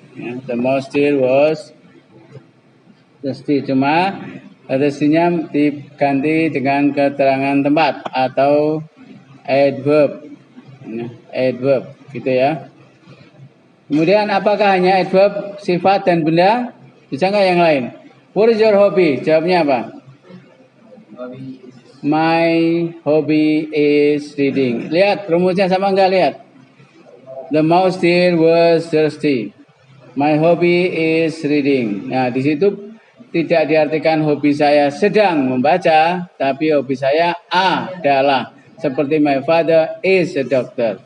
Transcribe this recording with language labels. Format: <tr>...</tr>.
<en>Ya, the mouse deer was thirsty.</en> <id>Cuma thirstynya diganti dengan keterangan tempat atau adverb. Adverb, gitu ya. Kemudian apakah hanya adverb, sifat dan benda? Bisa nggak yang lain?</id> <en>What is your hobby?</en> <id>Jawabnya apa?</id> <en>My hobby is reading.</en> <id>Lihat rumusnya sama nggak? Lihat.</id> <en>The mouse deer was thirsty. My hobby is reading.</en> <id>Nah, di situ tidak diartikan hobi saya sedang membaca, tapi hobi saya adalah seperti</id> <en>my father is a doctor.</en>